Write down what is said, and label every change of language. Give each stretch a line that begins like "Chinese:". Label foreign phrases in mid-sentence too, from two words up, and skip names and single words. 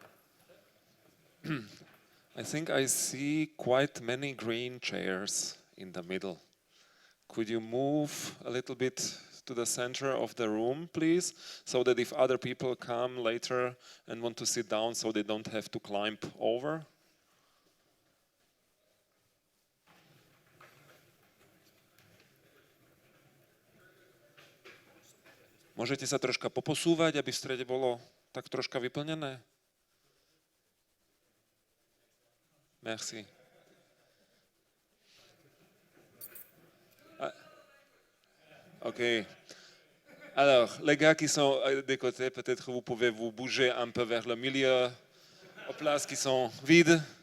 English: I think I see quite many green chairs in the middle. Could you move a little bit to the center of the room, please, so that if other people come later and want to sit down, so they don't have to climb over?
Slovak: Môžete sa troška poposúvať, aby v strede bolo tak troška vyplnené?
French: Merci. OK. Alors, les gars qui sont des côtés, peut-être vous pouvez vous bouger un peu vers le milieu, aux places qui sont vides.